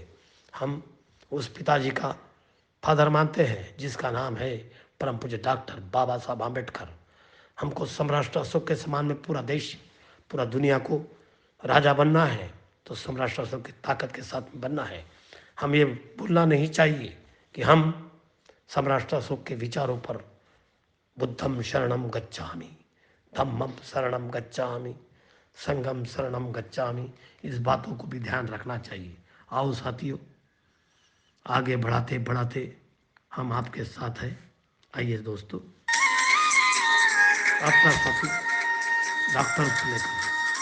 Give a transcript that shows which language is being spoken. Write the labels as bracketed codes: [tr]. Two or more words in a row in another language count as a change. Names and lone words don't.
[hi] हम उस पिताजी का फादर मानते हैं जिसका नाम है परम पूज्य डॉक्टर बाबा साहब आम्बेडकर। हमको सम्राट अशोक के समान में पूरा देश, पूरा दुनिया को राजा बनना है तो सम्राट अशोक की ताकत के साथ बनना है। हम ये भूलना नहीं चाहिए कि हम समराष्ट्र अशोक के विचारों पर [pi] बुद्धम शरणम गच्छामि, धम्मम शरणम गच्छामि, संघम शरणम गच्छामि, [hi] इस बातों को भी ध्यान रखना चाहिए। आओ साथियों, आगे बढ़ाते बढ़ाते हम आपके साथ हैं। आइए दोस्तों, आपका साथी डॉक्टर फुलेकर।